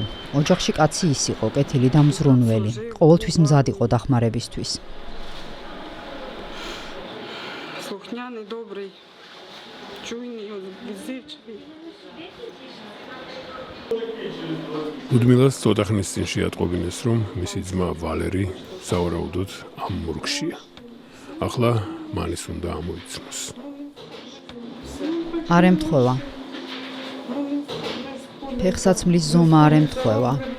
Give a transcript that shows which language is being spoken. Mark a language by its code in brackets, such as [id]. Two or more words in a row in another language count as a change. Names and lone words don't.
[ka] ოჯახში კაცი ის იყო, კეთილი და მზრუნველი. ყოველთვის მზად იყო დახმარებისთვის. [uk] Слухняний, добрий, чуйний, відзивчивий. [ka] ლუდმილას ცოტა ხნის წინ შეატყობინეს, რომ მისი ძმა ვალერი სავარაუდოდ ამ მორგშია. ახლა მანის უნდა ამოიცნოს. არ ემთხვევა. ფეხსაცმლის ზომა არ ემთხვევა.